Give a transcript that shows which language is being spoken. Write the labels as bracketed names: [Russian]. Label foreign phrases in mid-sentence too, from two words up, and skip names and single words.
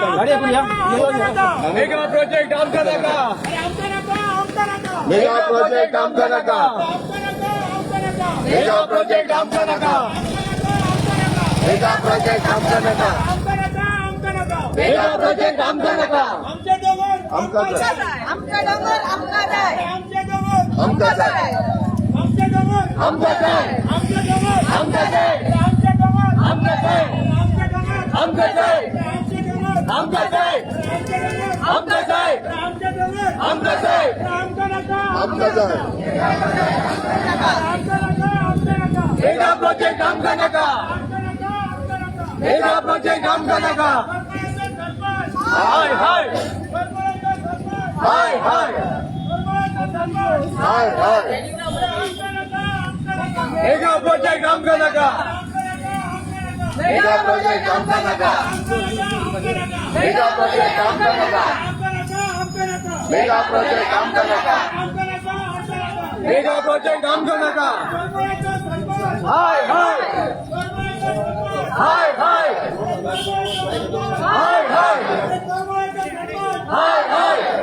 [English] mega project [Konkani] आमका नका अरे आमका नका आमका नका [English] mega project [Konkani] आमका नका [English] mega project [Konkani] आमका नका [English] mega project [Konkani] आमका नका [English] mega project [Konkani] आमका नका आमचे दोघं आमका जाय आमचा डोंगर आमका जाय आमचे दोघं आमका जाय आमचे दोघं आमका जाय आमचे दोघं आमका जाय आमचे दोघं आमका जाय आमचे दोघं आमका जाय आमचे दोघं आमका जाय आमका जाय आमचे दोघं आमका जाय आमका नका आमका जाय आमका नका आमका नका [English] mega project [Konkani] आमका नका आमका नका आमका नका [English] mega project [Konkani] आमका नका हाय हाय हाय हाय हाय हाय [English] mega project [Konkani] आमका नका [English] mega project [Konkani] आमका नका [English] mega project [Konkani] आमका नका [English] mega project [Konkani] आमका नका [English] mega project [Konkani] आमका नका हाय हाय हाय हाय हाय हाय हाय हाय